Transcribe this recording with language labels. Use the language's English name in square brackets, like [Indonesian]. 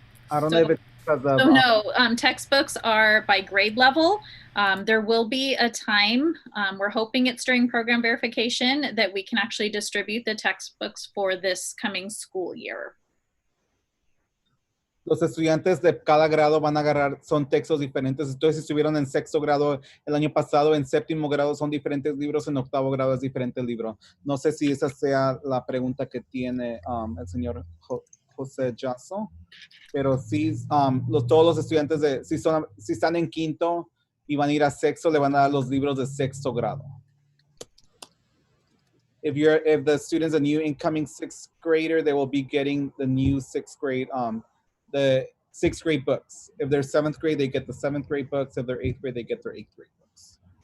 [English] I don't know if it's because of... So no, textbooks are by grade level. There will be a time, we're hoping it's during program verification, that we can actually distribute the textbooks for this coming school year. [Spanish] Los estudiantes de cada grado van a agarrar, son textos diferentes. Entonces, si estuvieron en sexto grado el año pasado, en séptimo grado son diferentes libros, en octavo grado es diferente libro. No sé si esa sea la pregunta que tiene el señor José Jasso, pero sí, todos los estudiantes, si están en quinto y van a ir a sexto, le van a dar los libros de sexto grado. [English] If the student's a new incoming sixth grader, they will be getting the new sixth grade, the sixth grade books. If they're seventh grade, they get the seventh grade books. If they're eighth grade, they get their eighth grade books.